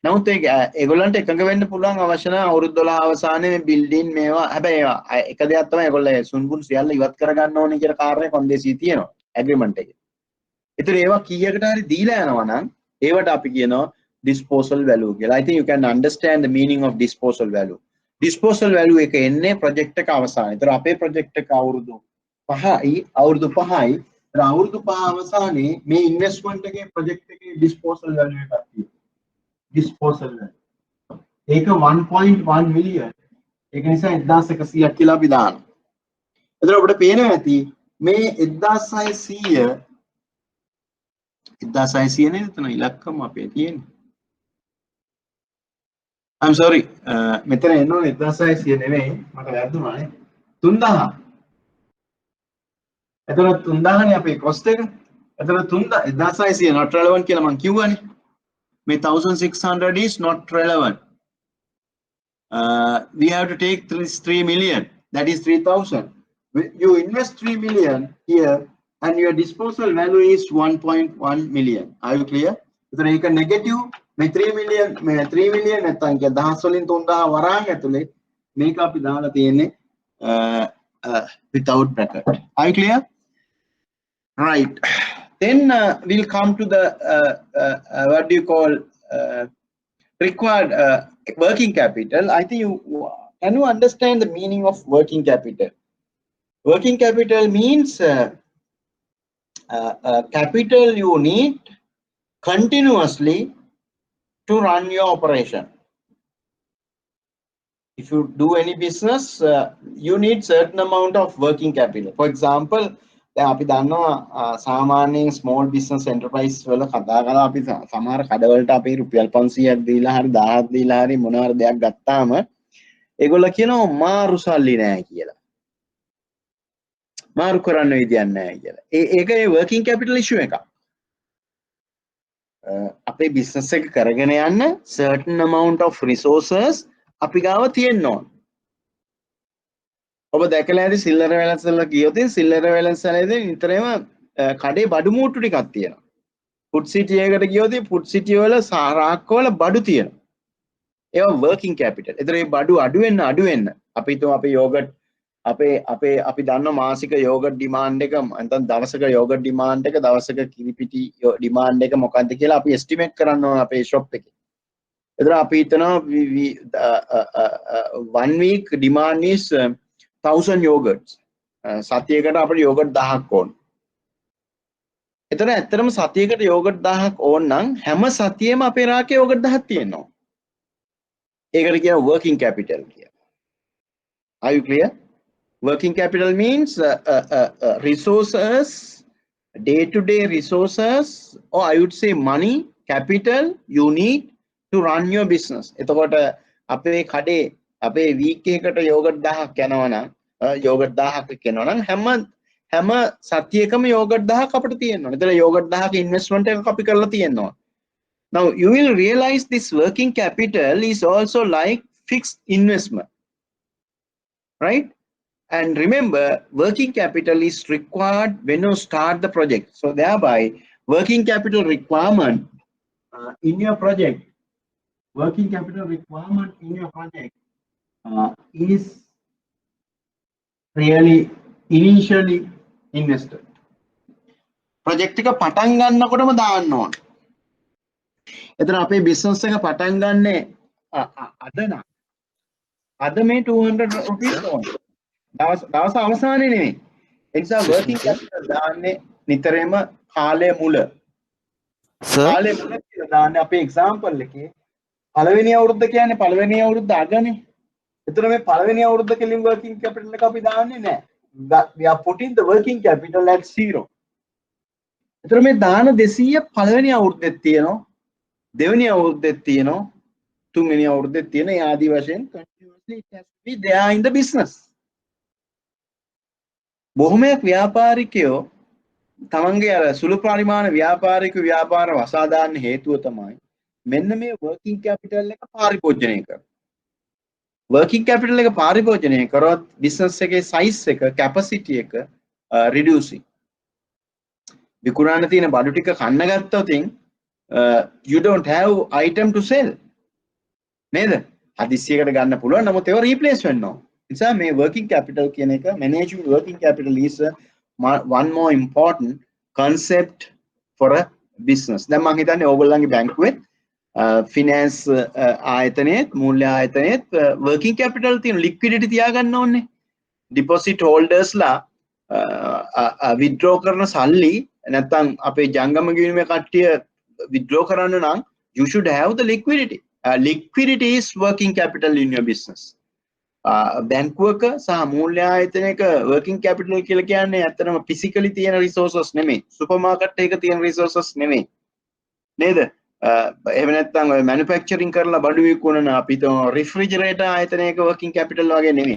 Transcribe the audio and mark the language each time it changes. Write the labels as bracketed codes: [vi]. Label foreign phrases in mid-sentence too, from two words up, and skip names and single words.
[si] නමුත් ඒගොල්ලන්ට එකඟ වෙන්න පුළුවන් අවශ්‍ය නැහැ අවුරුදු 12 අවසානයේ මේ බිල්ඩින් මේවා හැබැයි ඒවා එක දෙයක් තමයි ඒගොල්ලෝ සුන්බුන් සියල්ල ඉවත් කරගන්න ඕනේ කියන කාරණේ කොන්දේසිය තියෙනවා ඇග්‍රීමන්ට් එකේ. ඒතර ඒවා කීයකට හරි දීලා යනවා නම් ඒවට අපි කියනවා [en] disposal value [si] කියලා. [en] I think you can understand the meaning of disposal value. Disposal value [si] එක එන්නේ project එක අවසානයේ. ඒතර අපේ project එක අවුරුදු 5යි. අවුරුදු 5 අවසානයේ මේ investment එකේ project එකේ [en] disposal value [si] එකක් තියෙනවා. [en] disposal value. ඒක 1.1 million. [si] ඒක නිසා 1100ක් කියලා අපි දානවා. එතකොට අපිට පේනවා ඇති මේ 1600 නේද එතන ඉලක්කම අපේ තියෙන්නේ. [en] I'm sorry. [si] මෙතන එන්න ඕනේ 1600 නෙවෙයි මට වැරදුනා නේ. 3000. එතකොට 3000 නේ අපේ cost එක. එතකොට 1600 [en] not relevant [si] කියලා මම කිව්වනේ. [en] May 1600 is not relevant. We have to take 3 million. That is 3000. You invest 3 million here, and your disposal value is 1.1 million. Are you clear? So you can negative. May 3 million. May 3 million. [si] නැත්නම් කිය 10 වලින් 3000 වරන් ඇතුලේ මේක අපි දාලා තියෙන්නේ [en] without bracket. Are you clear? Right. Then we'll come to the what do you call required working capital. I think can you understand the meaning of working capital? Working capital means capital you need continuously to run your operation. If you do any business, you need certain amount of working capital. For example, [si] අපි දන්නවා සාමාන්‍යයෙන් [en] small business enterprise [si] වල කතා කරලා අපි සමහර කඩවලට අපි රුපියල් 500ක් දීලා හරි 1000ක් දීලා හරි මොනවාර දෙයක් ගත්තාම ඒගොල්ලෝ කියනවා මාරු සල්ලි නැහැ කියලා. මාරු කරන්න විදියක් නැහැ කියලා. ඒක [en] working capital issue [si] එකක්. අපේ business එක කරගෙන යන්න [en] certain amount of resources [si] අපි ගාව තියෙන්න ඕන. ඔබ දැකලා ඇති සිල්ලර වැලන්ස් වල ගියොත් සිල්ලර වැලන්ස් වලදී නිතරම කඩේ බඩු මූට්ටු ටිකක් තියෙනවා. ෆුඩ් සිටි එකකට ගියොත් ෆුඩ් සිටි වල සාරාක්ක වල බඩු තියෙනවා. ඒවා [en] working capital. [si] ඒතර මේ බඩු අඩු වෙන්න අපි හිතමු අපේ යෝගට් අපි දන්න මාසික [en] yogurt demand [si] එක නැත්නම් දවසක [en] yogurt demand [si] එක දවසක කිරිපිටි ඩිමාන්ඩ් එක මොකක්ද කියලා අපි එස්ටිමේට් කරන්න ඕන අපේ ෂොප් එකේ. ඒතර අපි හිතනවා [en] 1 week demand is 1000 yogurts. [si] සතියකට අපිට යෝගට් 1000ක් ඕන. එතන ඇත්තටම සතියකට යෝගට් 1000ක් ඕන නම් හැම සතියෙම අපේ රාකේ යෝගට් 1000ක් තියෙනවා. ඒකට කියනවා [en] working capital [si] කියලා. [en] Are you clear? Working capital means resources, day-to-day resources, or I would say money, capital you need to run your business. [si] එතකොට අපේ කඩේ අපේ week එකකට යෝගට් 1000ක් යනවා නම් යෝගට් 1000ක් යනවා නම් හැම සතියකම යෝගට් 1000ක් අපිට තියෙනවා. එතන යෝගට් 1000ක investment එකක් අපි කරලා තියෙනවා. [en] Now you will realize this working capital is also like fixed investment. Right? And remember, working capital is required when you start the project. So thereby, working capital requirement in your project, working capital requirement in your project is really initially invested. [si] Project එක පටන් ගන්නකොටම දාන්න ඕන. එතන අපේ business එක පටන් ගන්නේ අද මේ 200 rupees ඕන. දවස අවසානයේ නෙමෙයි. ඒ නිසා [en] working capital [si] දාන්නේ නිතරම කාලය මුල. කාලය මුල කියලා දාන්නේ අපේ example එකේ පළවෙනි අවුරුද්ද කියන්නේ පළවෙනි අවුරුද්ද අගනේ. එතන මේ පළවෙනි අවුරුද්ද කෙලින් [en] working capital [si] එක අපි දාන්නේ නැහැ. [en] We are putting the working capital at 0. [si] එතන මේ දාන 200 පළවෙනි අවුරුද්දෙත් තියෙනවා. දෙවෙනි අවුරුද්දෙත් තියෙනවා. තුන්වෙනි අවුරුද්දෙත් තියෙන ඒ ආදි වශයෙන් [en] continuously it has to be there in the business. [si] බොහොමයක් ව්‍යාපාරිකයෝ තමන්ගේ අර සුළු පරිමාණ ව්‍යාපාරික ව්‍යාපාර වසා දාන්න හේතුව තමයි මෙන්න මේ [en] working capital [si] එක පරිභෝජනය කරන. [en] working capital [si] එක පරිභෝජනය කරොත් business එකේ size එක capacity එක reducing. විකුණන්න තියෙන බඩු ටික කන්න ගත්තොත් [en] you don't have item to sell. [si] නේද? හදිස්සියකට ගන්න පුළුවන්. නමුත් ඒවා රීප්ලේස් වෙන්න ඕන. නිසා මේ [en] working capital [si] කියන එක [en] managing working capital is one more important concept for a business. [si] දැන් මම හිතන්නේ ඕගොල්ලන්ගේ බැංකුවේ finance ආයතනයේත් මූල්‍ය ආයතනයේත් [en] working capital [si] තියෙන liquidity තියාගන්න ඕනේ. [en] deposit holders [si] ලා withdraw කරන සල්ලි නැත්නම් අපේ ජංගම ගිණුමේ කට්ටිය withdraw කරන්න නම් [en] you should have the liquidity. Liquidity is working capital in your business. [si] බැංකුවක සහ මූල්‍ය ආයතනයක [en] working capital [si] කියලා කියන්නේ ඇත්තටම physically තියෙන resources නෙමෙයි. supermarket එකක තියෙන resources නෙමෙයි. නේද? එහෙම නැත්නම් ඔය manufacturing කරලා බඩු විකුණන අපි හිතමු refrigerator ආයතනයක [en] working capital [si] වගේ නෙමෙයි.